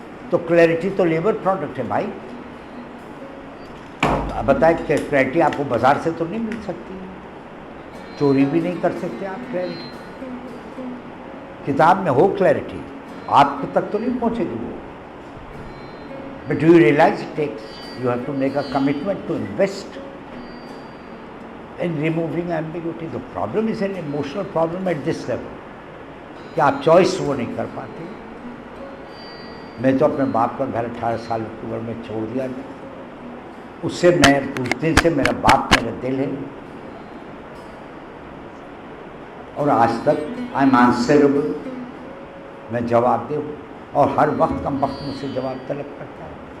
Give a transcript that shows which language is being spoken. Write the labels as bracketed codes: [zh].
[ur] تو کلیئرٹی تو labour product ہے بھائی. اب بتائیں کہ کلیئرٹی آپ کو بازار سے تو نہیں مل سکتی، چوری بھی نہیں کر سکتے آپ. کلیئرٹی کتاب میں ہو، کلیئرٹی آپ تک تو نہیں پہنچے گی وہ. [en] But do you realise it takes, you have to make a commitment to invest in removing ambiguity. The problem is an emotional problem at this level [ur] کہ آپ چوائس وہ نہیں کر پاتے. میں تو اپنے باپ کا گھر 18 سال کی عمر میں چھوڑ دیا، اس سے میں اس دن سے میرا باپ میرا دل ہے، اور آج تک [en] I am answerable, [ur] میں جواب دہ ہوں، اور ہر وقت کم وقت مجھ سے جواب طلب کرتا ہے.